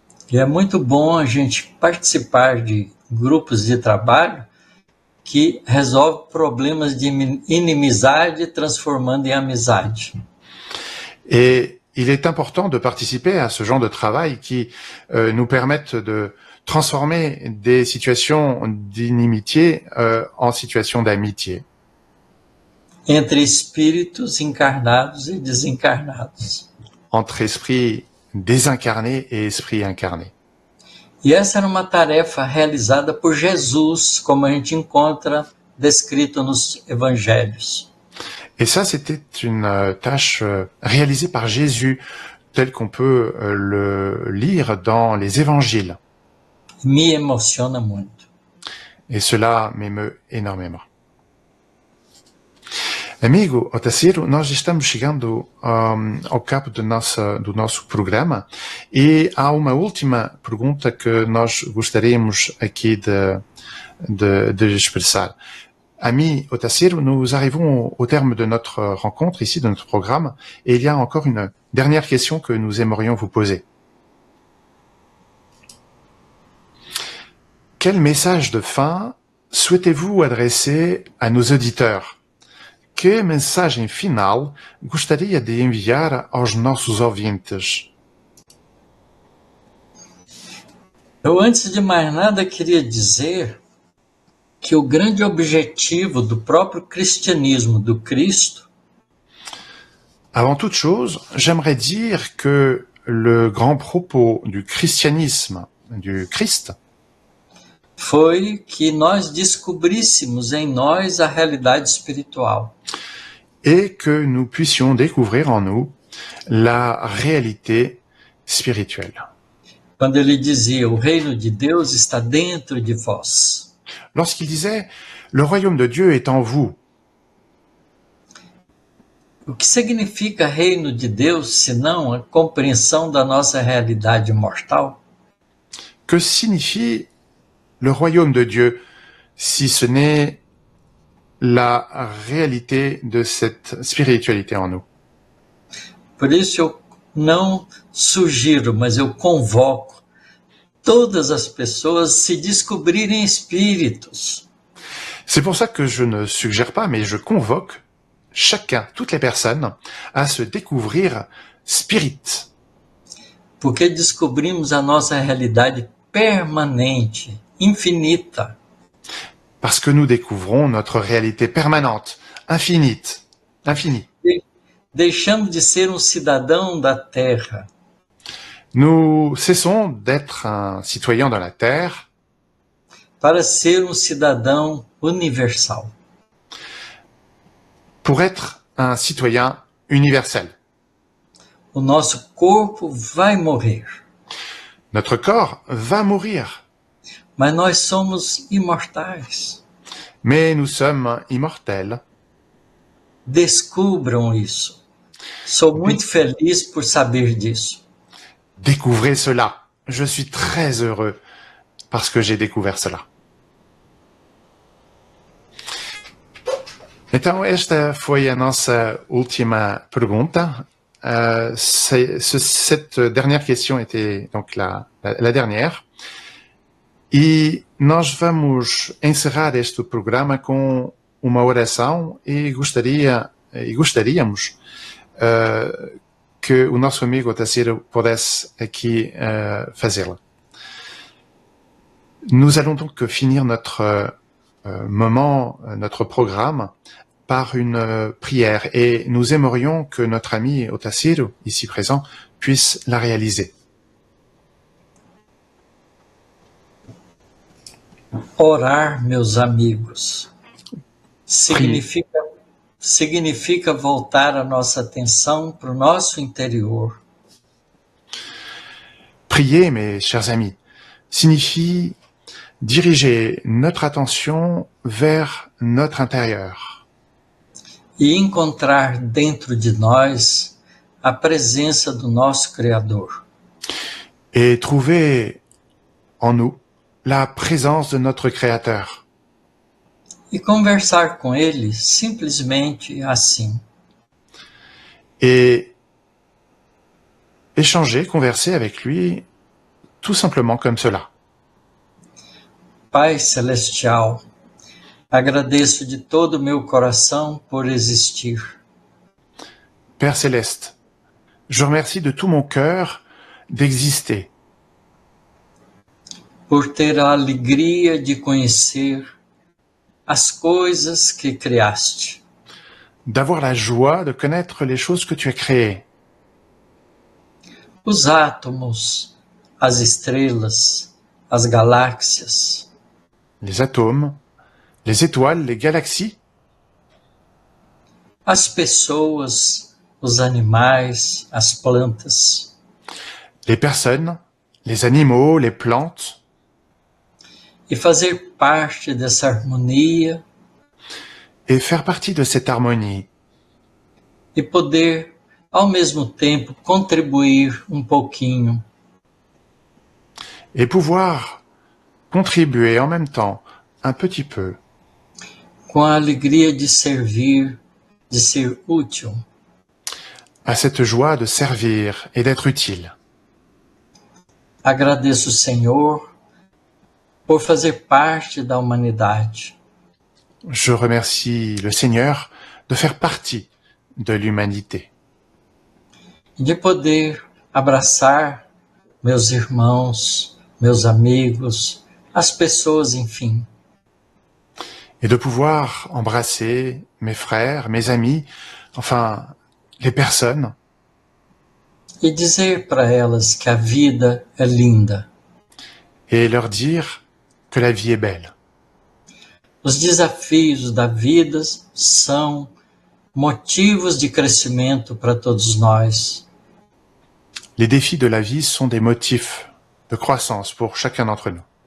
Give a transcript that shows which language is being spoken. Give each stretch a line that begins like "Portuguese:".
Portuguese: E é muito bom a gente participar de grupos de trabalho que resolvem problemas de inimizade transformando em amizade.
French: Et il est important de participer à ce genre de travail qui nous permettent de transformer des situations d'inimitié en situations d'amitié.
Portuguese: Entre espíritos encarnados e desencarnados.
French: Entre esprits désincarnés et esprits incarnés.
Portuguese: E essa era uma tarefa realizada por Jesus, como a gente encontra descrito nos evangelhos.
French: Et ça, c'était une tâche réalisée par Jésus, telle qu'on peut le lire dans les évangiles.
Portuguese: Me emociona muito.
French: Et cela m'émeut énormément.
Portuguese: Amigo Otacílio, nós estamos chegando ao cabo do nosso programa e há uma última pergunta que nós gostaríamos aqui de expressar.
French: Ami Otacílio, nous arrivons au terme de notre rencontre ici, de notre programme, et il y a encore une dernière question que nous aimerions vous poser. Quel message de fin souhaitez-vous adresser à nos auditeurs?
Portuguese: Que mensagem final gostaria de enviar aos nossos ouvintes? Eu, antes de mais nada, queria dizer que o grande objetivo do próprio cristianismo, do Cristo,
French: avant toute chose, j'aimerais dire que le grand propos du christianisme, du Christ,
Portuguese: foi que nós descobríssemos em nós a realidade espiritual.
French: Et que nous puissions découvrir en nous la réalité spirituelle.
Portuguese: Quando ele dizia, o reino de Deus está dentro de vós.
French: Lorsqu'il disait, le royaume de Dieu est en vous.
Portuguese: O que significa reino de Deus, senão a compreensão da nossa realidade mortal?
French: Que signifie le royaume de Dieu, si ce n'est la réalité de cette spiritualité en nous?
Portuguese: Por isso eu não sugiro, mas eu convoco todas as pessoas se descobrirem espíritos.
French: C'est pour ça que je ne suggère pas, mais je convoque chacun, toutes les personnes, à se découvrir spirit.
Portuguese: Porque descobrimos a nossa realidade permanente, infinita.
French: Parce que nous découvrons notre réalité permanente, infinie.
Portuguese: Deixamos de ser cidadão da Terra.
French: Nous cessons d'être un citoyen de la Terre
Portuguese: para ser cidadão universal.
French: Pour être un citoyen universel.
Portuguese: O nosso corpo vai morrer.
French: Notre corps va mourir.
Portuguese: Mas nós somos imortais.
French: Mais nous sommes immortels.
Portuguese: Descubram isso. Sou muito feliz por saber disso.
French: Découvrez cela. Je suis très heureux parce que j'ai découvert cela.
Portuguese: Então, esta foi a nossa última pergunta.
French: Cette dernière question était donc la dernière.
Portuguese: E nós vamos encerrar este programa com uma oração e gostaríamos que o nosso amigo Otacílio pudesse aqui fazê-la.
French: Nous allons donc finir notre moment, notre programme, par une prière et nous aimerions que notre ami Otacílio, ici présent, puisse la réaliser.
Portuguese: Orar, meus amigos, significa voltar a nossa atenção para o nosso interior.
French: Prier, mes chers amis, signifie diriger notre attention vers notre intérieur.
Portuguese: e encontrar dentro de nós a presença do nosso Criador.
French: Et trouver en nous la présence de notre Créateur.
Portuguese: E conversar com Ele simplesmente assim.
French: Et échanger, converser avec lui tout simplement comme cela.
Portuguese: Pai Celestial, agradeço de todo o meu coração por existir.
French: Père Céleste, je remercie de tout mon cœur d'exister,
Portuguese: Por ter a alegria de conhecer as coisas que criaste.
French: d'avoir la joie de connaître les choses que tu as créées,
Portuguese: Os átomos, as estrelas, as galáxias,
French: les atomes, les étoiles, les galaxies,
Portuguese: as pessoas, os animais, as plantas.
French: les personnes, les animaux, les plantes,
Portuguese: E fazer parte dessa harmonia
French: et faire partie de cette harmonie,
Portuguese: e poder, ao mesmo tempo, contribuir um pouquinho
French: et pouvoir contribuer en même temps un petit peu
Portuguese: com a alegria de servir, de ser útil.
French: à cette joie de servir et d'être utile.
Portuguese: Agradeço, Senhor, por fazer parte da humanidade.
French: Je remercie le Seigneur de faire partie de l'humanité,
Portuguese: De poder abraçar meus irmãos, meus amigos, as pessoas, enfim.
French: et de pouvoir embrasser mes frères, mes amis, enfin les personnes,
Portuguese: E dizer para elas que a vida é linda.
French: et leur dire que la vie est belle.
Portuguese: Os desafios da vida são motivos de crescimento para todos nós.
French: Les défis de la vie sont des motifs de croissance pour chacun d'entre nous.